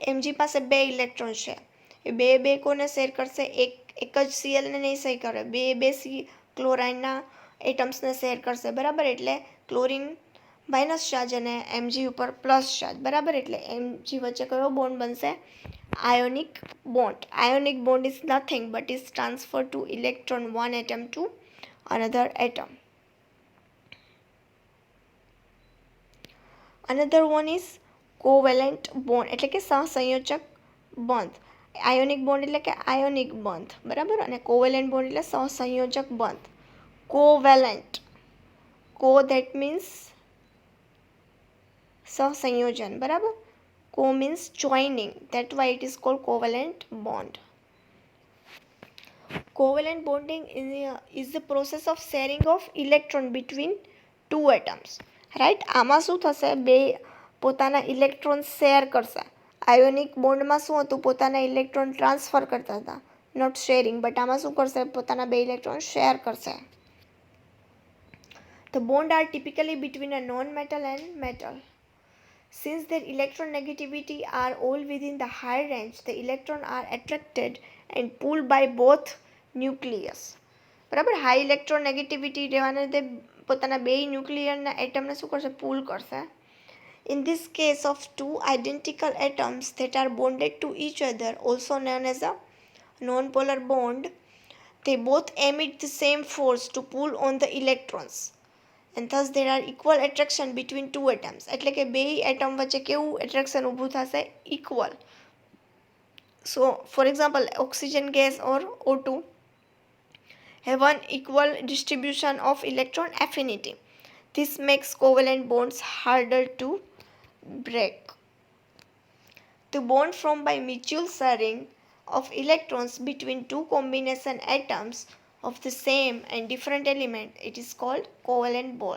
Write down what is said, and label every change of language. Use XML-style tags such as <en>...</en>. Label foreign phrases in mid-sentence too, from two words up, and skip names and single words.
<gu>Mg પાસે બે ઇલેક્ટ્રોન છે, એ બે કોને શેર કરશે? એક જ Cl ને નહીં શેર કરે, બે ક્લોરાઇનના એટમ્સને શેર કરશે, બરાબર? એટલે ક્લોરિન</gu> <en>minus charge</en> <gu>અને Mg ઉપર</gu> <en>plus charge,</en> <gu>બરાબર? એટલે Mg વચ્ચે કયો બોન્ડ બનશે?</gu> <en>Ionic bond. Ionic bond is nothing but is transfer to electron one atom to another atom. Another one is covalent bond,</en> <gu>એટલે કે સહસંયોજક બંધ.</gu> <en>ionic bond</en> <gu>એટલે કે આયોનિક બંધ, બરાબર? અને</gu> <en>covalent bond</en> <gu>એટલે સહસંયોજક બંધ. કોવેલેન્ટ,</gu> <en>co that means</en> <gu>સહસંયોજન, બરાબર?</gu> <en>Co means joining, that's why it is called covalent bond. Covalent bonding is the process of sharing of electron between two atoms, right?</en> <gu>આમાં શું થશે? બે પોતાના ઇલેક્ટ્રોન શેર કરશે.</gu> <en>ionic bondમાં</en> <gu>શું હતું? પોતાના ઇલેક્ટ્રોન ટ્રાન્સફર કરતા હતા,</gu> <en>not sharing.</en> <gu>બટ આમાં શું કરશે? પોતાના બે ઇલેક્ટ્રોન શેર કરશે.</gu> <en>The bond are typically between a non-metal and metal. Since their electronegativity are all within the high range, the electrons are attracted and pulled by both nucleus.</en> <gu>બરાબર?</gu> <en>high electronegativity</en> <gu>રહેવાને લીધે પોતાના બે ન્યુક્લિયરના એટમને શું કરશે? પુલ કરશે.</gu> <en>In this case of two identical atoms that are bonded to each other, also known as a non-polar bond, they both emit the same force to pull on the electrons. And thus there are equal attraction between two atoms.</en> <gu>એટલે કે બે એટમ વચ્ચે કેવું એટ્રેક્શન ઊભું થશે? ઇક્વલ.</gu> <en>So, for example, oxygen gas or O2 have an equal distribution of electron affinity. This makes covalent bonds harder to break. The bond formed by mutual sharing of electrons between two combination atoms of the same and different element, it is called covalent bond.</en>